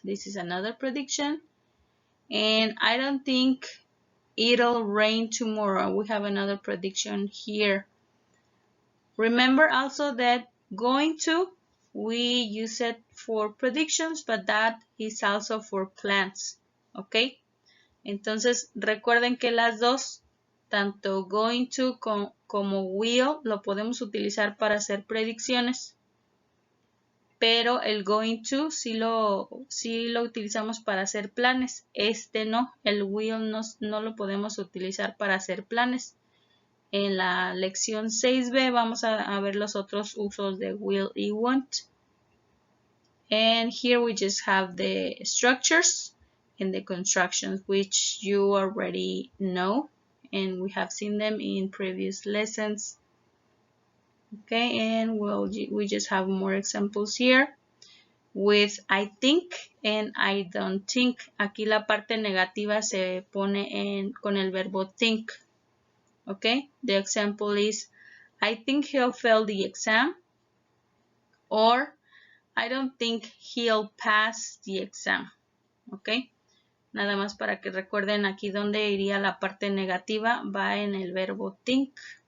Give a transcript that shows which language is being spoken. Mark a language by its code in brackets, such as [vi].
[en] This is another prediction. And I don't think it'll rain tomorrow. We have another prediction here. Remember also that going to, we use it for predictions, but that is also for plans. ¿Ok? [es] Entonces, recuerden que las dos, tanto going to como will, lo podemos utilizar para hacer predicciones. Pero el going to sí lo utilizamos para hacer planes. Este no, el will no lo podemos utilizar para hacer planes. En la lección 6b vamos a ver los otros usos de will y won't. [en] And here we just have the structures and the constructions, which you already know, and we have seen them in previous lessons. Okay, and we just have more examples here with I think and I don't think. [es] Aquí la parte negativa se pone con el verbo think. [en] Okay, the example is I think he'll fail the exam, or I don't think he'll pass the exam. [es] Okay, nada más para que recuerden aquí donde iría la parte negativa, va en el verbo think.